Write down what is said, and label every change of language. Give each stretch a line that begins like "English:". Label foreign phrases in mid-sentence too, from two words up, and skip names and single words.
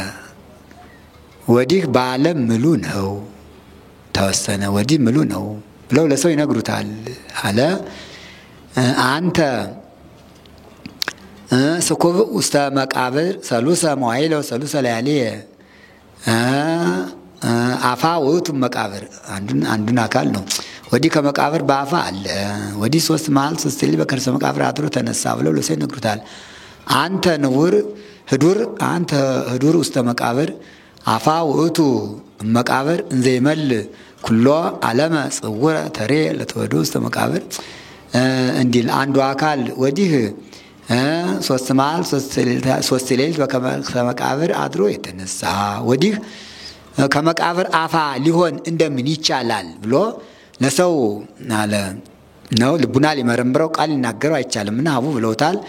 Amharic: ወዲህ በዓለም ምሉ ነው ተወሰነ ወዲህ ምሉ ነው ብለው ለሰው ይነግሩታል አለ።
Geez: አንተ ስኩብ ውስተ መቃብር ሰሉሰ መዋዕለ ወሰሉሰ ለያልየ አፋ ውእቱ
Amharic: መቃብር አንዱን አካል ነው። ወዲህ ከመቃብር በአፋ አለ። ወዲህ 3 መዓልት 3 ሌሊት በከርሰ መቃብር አድሮ ተነሳ ብለው ለሰው ይነግሩታል።
Geez: አንተ ንቡር ህዱር ውስተ መቃብር አፋ ውእቱ መቃብር እንዘ ይመል ኩሎ ዓለመ ጽውረ ተሬ ለተወዶ ውስተ መቃብር
Amharic: እንዲል አንዱ አካል ወዲህ 3 መዓልት 3 ሌሊት በከርሰ መቃብር አድሮ የተነሳ ወዲህ ከመቃብር አፋ ሊሆን እንደምን ይቻላል ብሎ ለሰው አለ ነው። ልቡና ሊመረምረው ቃል ሊናገረው አይቻልምና ህቡ ብለውታል።